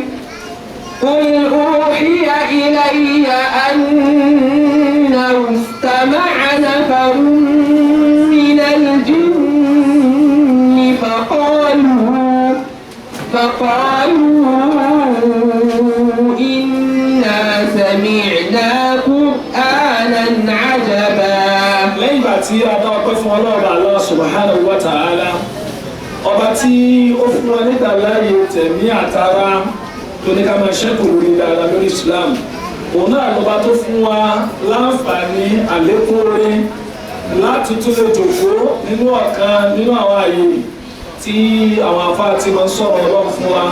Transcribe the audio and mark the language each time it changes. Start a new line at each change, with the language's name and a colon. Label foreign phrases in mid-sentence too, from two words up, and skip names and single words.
Arabic: قل أوحي إلي أنه استمع نفر من الجن فقالوا إنا سمعنا قرآنا عجبا.
Yoruba: lẹ́yìn ìgbà tí a dá ọpẹ́ fún Ọlọ́run
Arabic: الله سبحانه وتعالى,
Yoruba: ọba tí ó fún wa nígbà láàyè tẹ̀mí àtara tó ní ká máa ṣẹ́kù lórí dáadáa lórí Islam. Òun náà lọ́ba tó fún wa láǹfààní àlékún orí láti tún lè jòkó nínú ọ̀kan nínú àwọn àyè tí àwọn afáà ti máa ń sọ̀rọ̀ Ọlọ́run fún wa.